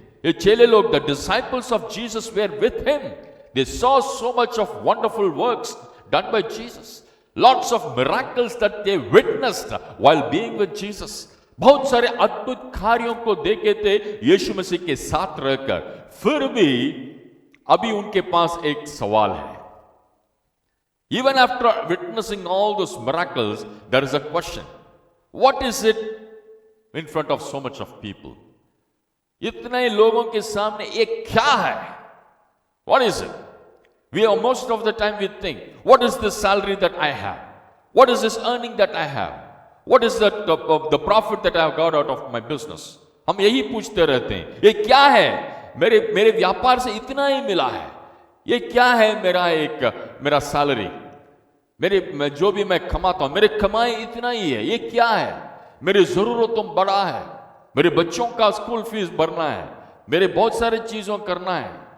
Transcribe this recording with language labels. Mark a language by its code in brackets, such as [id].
[hi] ये चेले लोग, [en] The disciples of Jesus were with him, they saw so much of wonderful works done by Jesus, lots of miracles that they witnessed while being with Jesus. [hi] बहुत सारे अद्भुत कार्यों को देखे थे यीशु मसीह के साथ रहकर। फिर भी अभी उनके पास एक सवाल है। [en] Even after witnessing all those miracles, there is a question. What is it in front of so much of people? [hi] इतने लोगों के सामने ये क्या है? [en] What is it? We are most of the time we think, what is this salary that I have? What is this earning that I have? What is the profit that I have got out of my business? [hi] हम यही पूछते रहते हैं, ये क्या है? मेरे व्यापार से इतना ही मिला है। ये क्या है? मेरा सैलरी, जो भी मैं कमाता हूं, मेरे कमाई इतना ही है। ये क्या है? मेरी जरूरतों बड़ा है, मेरे बच्चों का स्कूल फीस भरना है, मेरे बहुत सारे चीजों करना है।